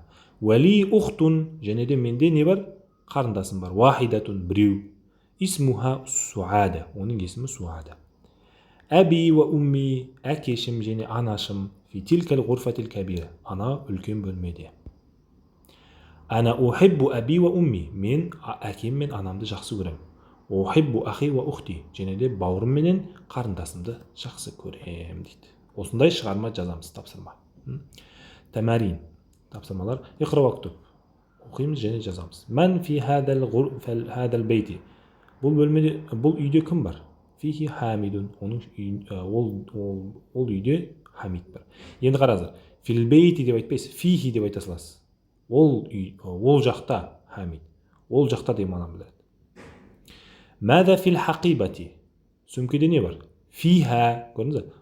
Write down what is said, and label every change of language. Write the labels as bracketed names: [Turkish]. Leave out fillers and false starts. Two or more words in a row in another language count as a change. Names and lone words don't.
[Arabic] ولي أخت. [Kazakh] Және де менде не бар? Қарындасым бар. Вахидатун. Біреу. Исмуха Суада. Оның есімі Суада. [Arabic] أبي وأمي. [Kazakh] Әкешім және анашым. [Arabic] في تلك الغرفة الكبيرة. [Kazakh] Ана үлкен бөлмеде. [Arabic] أنا أحب أبي وأمي. [Kazakh] Мен әкем мен анамды жақсы көрем. [Arabic] أحب أخي وأختي. [Kazakh] Және де бауырым менен қарындасымды жақсы көрем дейді. Осындай шығарма жазамыз тапсырма. [Arabic] تمارين. Тапсырмалар. اقرأ واكتب. [Kazakh] Оқимыз және жазамыз. [Arabic] من في هذا البيت. [Kazakh] Бұл бөлмеде, бұл үйде кім бар? [Arabic] فيه حامد. [Kazakh] Ол үйде хамид бар. Енді қараңыздар. [Arabic] في البيت [Kazakh] деп айтпайсыз. Фихи деп айта саласыз. Ол жақта хамид. Ол жақта деп мағына біледі. [Arabic] ماذا في الحقيبة. [Kazakh] Сөмкеде не бар? Фиха. Көрдіңіз бе?